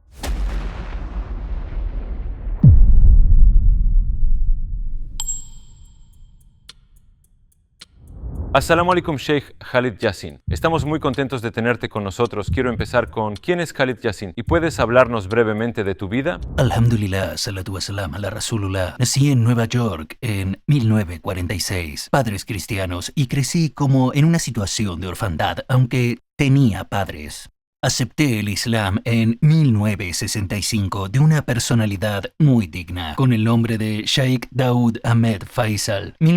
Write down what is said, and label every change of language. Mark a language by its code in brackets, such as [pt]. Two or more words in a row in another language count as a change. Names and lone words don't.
[ar] السلام عليكم, Sheikh Khalid Yasin. [es] Estamos muy contentos de tenerte con nosotros. Quiero empezar con ¿quién es Khalid Yasin? ¿Y puedes hablarnos brevemente de tu vida? [ar] الحمد لله، الصلاة والسلام على رسول الله. [es] Nací en Nueva York en 1946, padres cristianos, y crecí como en una situación de orfandad, aunque tenía padres. Acepté el Islam en 1965 de una personalidad muy digna, con el nombre de Sheikh Daoud Ahmed Faisal.